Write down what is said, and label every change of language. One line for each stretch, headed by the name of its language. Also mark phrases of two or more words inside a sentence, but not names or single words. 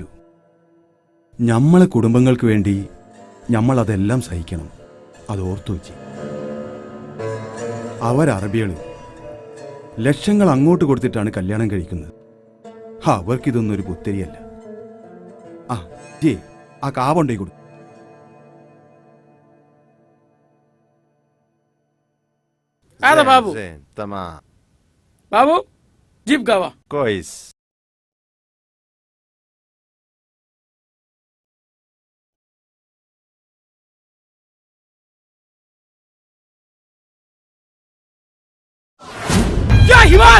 Malayalam: ഞമ്മളെ കുടുംബങ്ങൾക്ക് വേണ്ടി ഞമ്മളതെല്ലാം സഹിക്കണം. അത് ഓർത്തു വെച്ച്. അവരറബികള്, ലക്ഷങ്ങൾ അങ്ങോട്ട് കൊടുത്തിട്ടാണ് കല്യാണം കഴിക്കുന്നത്. അവർക്കിതൊന്നും ഒരു പുത്തരിയല്ല. ആ ജേ, ആ കാവുണ്ടേ കൊടുക്കും.
Arabic: هذا بابو. زين تمام. بابو جيب قهوة. كويس. يا حمار.